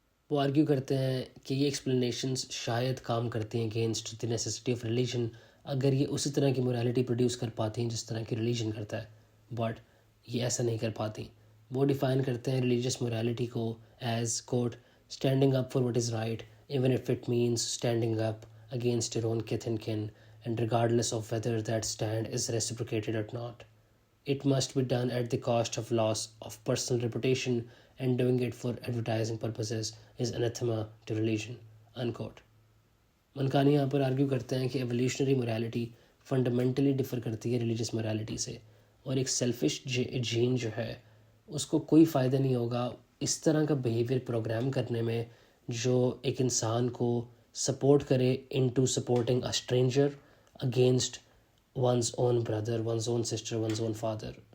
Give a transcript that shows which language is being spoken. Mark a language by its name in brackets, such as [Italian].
[Urdu] وہ آرگیو کرتے ہیں کہ یہ ایکسپلینیشنز شاید کام کرتی ہیں [English] against the necessity of religion [Urdu] اگر یہ اسی طرح کی موریلٹی پروڈیوس کر پاتی ہیں جس طرح کی ریلیجن کرتا ہے، بٹ یہ ایسا نہیں کر پاتی۔ وہ ڈیفائن کرتے ہیں ریلیجیس موریلٹی کو as quote [English] Standing up for what is right even if it means standing up against your own kith and kin and regardless of whether that stand is reciprocated or not. It must be done at the cost of loss of personal reputation, and doing it for advertising purposes is anathema to religion. Unquote. [Urdu] منکانی یہاں پر argue کرتے ہیں کہ evolutionary morality fundamentally differ کرتی ہے religious morality سے، اور ایک selfish Jain جو ہے اس کو کوئی فائدہ نہیں ہوگا اس طرح کا بیہیویئر پروگرام کرنے میں جو ایک انسان کو سپورٹ کرے [English] Into supporting a stranger against one's own brother, one's own sister, one's own father.